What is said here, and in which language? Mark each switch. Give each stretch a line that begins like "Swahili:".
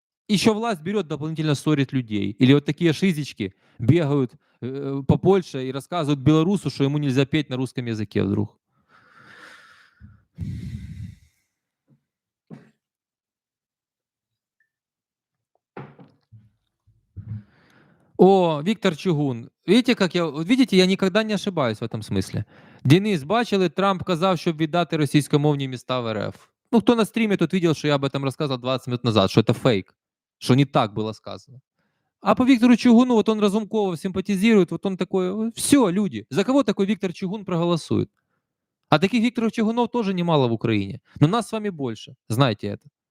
Russian: Еще власть берет, дополнительно ссорит людей. Или вот такие шизички бегают по Польше и рассказывают белорусу, что ему нельзя петь на русском языке вдруг. О, Виктор Чугун. Видите, я никогда не ошибаюсь в этом смысле.
Ukrainian: Денис, бачили, Трамп казав, щоб віддати російськомовні міста в РФ.
Russian: Ну, кто на стриме, тот видел, что я об этом рассказывал 20 минут назад, что это фейк, что не так было сказано. А по Виктору Чугуну, вот он Разумкова симпатизирует, вот он такой, все, люди, за кого такой Виктор Чугун проголосует? А таких Викторов Чугунов тоже немало в Украине, но нас с вами больше, знайте это.